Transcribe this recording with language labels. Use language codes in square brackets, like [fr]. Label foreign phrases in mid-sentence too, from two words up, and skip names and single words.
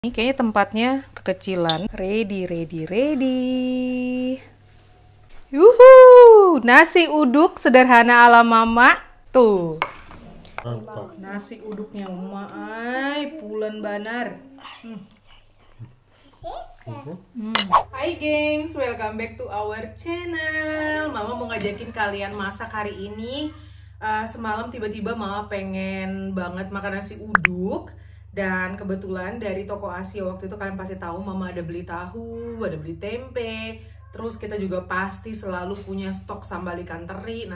[id] Ini kayaknya tempatnya kekecilan. Ready. Yuhu, nasi uduk sederhana ala mama. Tuh. Nasi uduknya Uma, pulen banar. Hai gengs, [en] welcome back to our channel. [id] Mama mau ngajakin kalian masak hari ini. Semalam tiba-tiba mama pengen banget makan nasi uduk. Dan kebetulan dari toko Asia waktu itu kalian pasti tahu mama ada beli tahu, ada beli tempe. Terus kita juga pasti selalu punya stok sambal ikan teri.